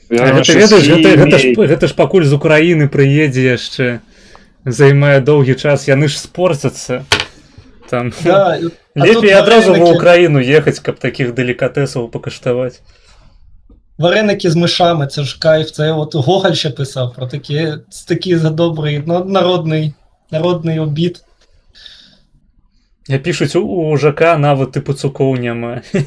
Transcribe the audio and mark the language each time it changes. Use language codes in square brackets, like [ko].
[be] Гэта, ведаеш, гэта ж пакуль з Украіны прыедзе яшчэ, займае доўгі час, яны ж спорцяцца. Там Да, лепей адразу ва Украіну ехаць, каб такіх делікатэсаў пакаштаваць. [uk] Вареники з мишами, це ж кайф, це от Гоголь ще писав про такий добрий народний обід. [be] Я пішуць, у ЖК нават і пацукоў няма.